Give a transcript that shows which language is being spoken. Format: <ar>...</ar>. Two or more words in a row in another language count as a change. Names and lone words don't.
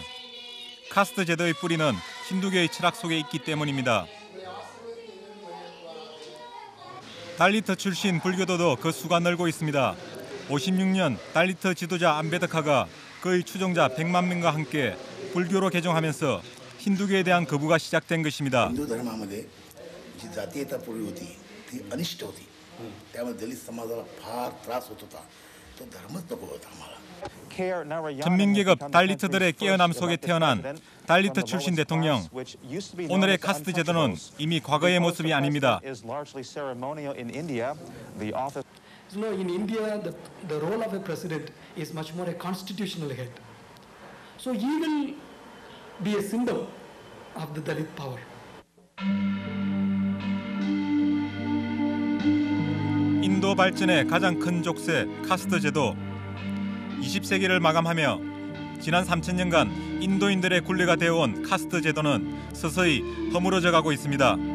<ko>카스트 제도의 뿌리는 힌두교의 철학 속에 있기 때문입니다. 달리터 출신 불교도도 그 수가 늘고 있습니다. 56년 달리터 지도자 안베드카가 그의 추종자 100만 명과 함께 불교로 개종하면서 힌두교에 대한 거부가 시작된 것입니다.</ko> <mr>हिंदू धर्मामध्ये जी जातीयतापूर्वी होती ती अनिष्ट होती. त्यामुळे दलित समाजाला फार त्रास होत होता. तो धर्मच नको होता आम्हाला.</mr> <ko>천민계급 달리터들의 깨어남 속에 태어난 달리터 출신 대통령. 오늘의 카스트 제도는 이미 과거의 모습이 아닙니다.</ko> <en>No, in India, the role of a president is much more a constitutional head. So he will be a symbol of the Dalit power.</en> <ko>인도 발전의 가장 큰 족쇄 카스트 제도. 20세기를 마감하며 지난 3000년간 인도인들의 굴레가 되어온 카스트 제도는 서서히 허물어져 가고 있습니다.</ko>